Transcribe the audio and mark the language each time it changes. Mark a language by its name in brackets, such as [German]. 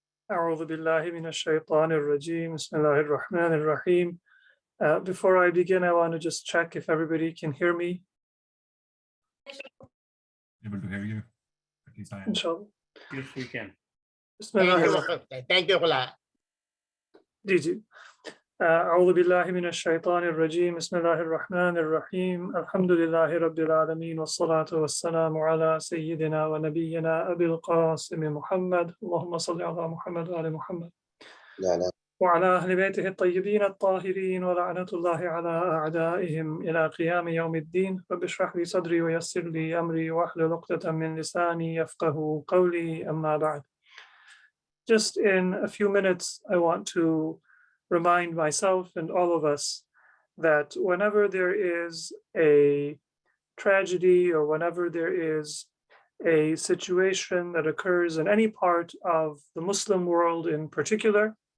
[Arabic] أعوذ بالله من الشيطان الرجيم بسم الله الرحمن الرحيم. [English] Before I begin, I want to just check if everybody can hear me. Able to hear you. At least I am. Inshallah. Yes, we can. [Arabic] بسم الله الرحمن. [English] Thank you Khula. [Arabic] جي أعوذ بالله من الشيطان الرجيم بسم الله الرحمن الرحيم الحمد لله رب العالمين والصلاة والسلام على سيدنا ونبينا أبي القاسم محمد اللهم صل على محمد وآل محمد وعلى أهل بيته الطيبين الطاهرين ولعنة الله على أعدائهم إلى قيام يوم الدين رب اشرح لي صدري ويسر لي أمري واحلل عقدة من لساني يفقهوا قولي أما بعد. [English] Just in a few minutes, I want to remind myself and all of us that whenever there is a tragedy or whenever there is a situation that occurs in any part of the Muslim world in particular,